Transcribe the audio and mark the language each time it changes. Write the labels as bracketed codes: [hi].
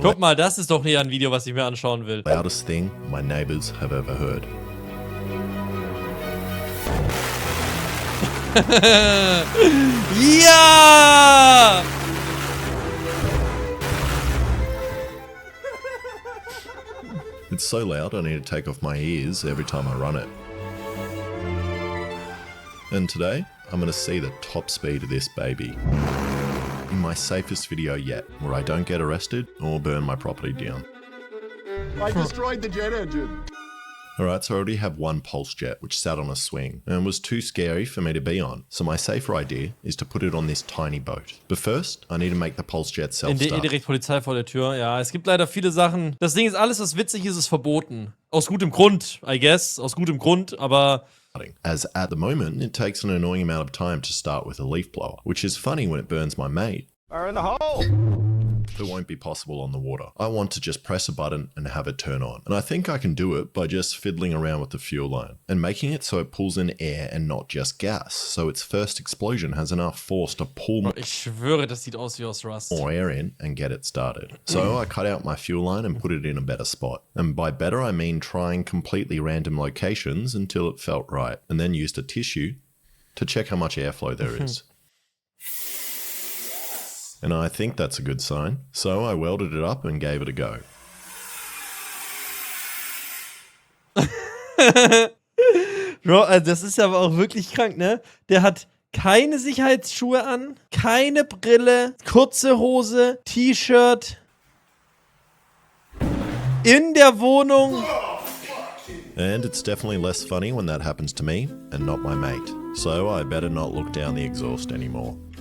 [de] guck mal, das ist doch nicht ein Video, was ich mir anschauen will. [en] loudest thing my neighbors have ever heard. [de] Ja! [en] It's so loud I need to take off my ears every time I run it. And today, I'm going to see the top speed of this baby. In my safest video yet, where I don't get arrested or burn my property down. I destroyed the jet engine. Alright, so I already have one pulse jet which sat on a swing and was too scary for me to be on. So my safer idea is to put it on this tiny boat. But first, I need to make the pulse jet self-start. [de] Direkt Polizei vor der Tür. Ja, es gibt leider viele Sachen. Das Ding ist, alles, was witzig ist, ist verboten. Aus gutem Grund, [en] I guess. [de] Aus gutem Grund, aber... [en] As at the moment, it takes an annoying amount of time to start with a leaf blower, which is funny when it burns my mate. Fire in the hole. It won't be possible on the water. I want to just press a button and have it turn on. And I think I can do it by just fiddling around with the fuel line and making it so it pulls in air and not just gas. So its first explosion has enough force to pull [de] Ich schwöre, das sieht aus wie aus Rust. [en] more air in and get it started. So I cut out my fuel line and put it in a better spot. And by better, I mean trying completely random locations until it felt right. And then used a tissue to check how much airflow there is. And I think that's a good sign. So I welded it up and gave it a go. [de] Bro, also das ist aber auch wirklich krank, ne? Der hat keine Sicherheitsschuhe an, keine Brille, kurze Hose, T-Shirt. In der Wohnung. [en] And it's definitely less funny when that happens to me and not my mate. So I better not look down the exhaust anymore.